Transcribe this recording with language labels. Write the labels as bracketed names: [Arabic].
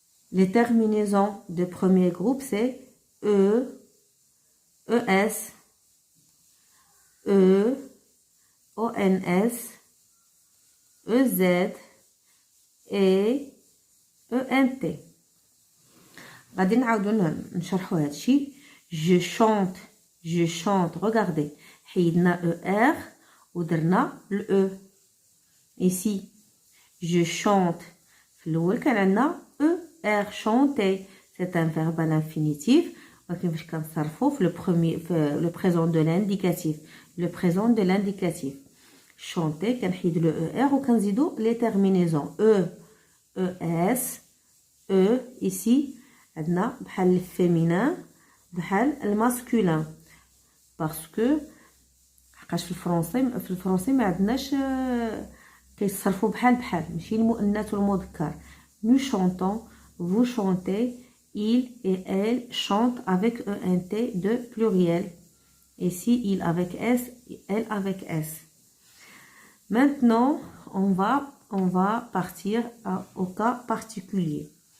[French] Les terminaisons de premier groupe, c'est E, ES, E, ONS, EZ et ENT. [Arabic] غادي نعاودو نشرحو هادشي. [French] Je chante, regardez. [Arabic] حيدنا ER ودرنا le E. [French] Ici, je chante. [Arabic] في الأول كان عندنا ER, chanter. [French] C'est un verbe à l'infinitif. [Arabic] ولكن فاش كنصرفو في [French] le présent de l'indicatif. Le présent de l'indicatif. Chanter, [Arabic] كنحيد [French] le ER [Arabic] وكنزيدو [French] les terminaisons. E, ES, E. Ici, [Arabic] عندنا بحال الفيمينان بحال الماسكولين. باسكو حقاش في الفرنسي ما عندناش كيتصرفوا بحال ماشي المؤنث والمذكر. [French] Nous chantons, vous chantez, il et elle chantent avec ENT de pluriel. Ici, il avec S, elle avec S. Maintenant, on va partir au cas particulier.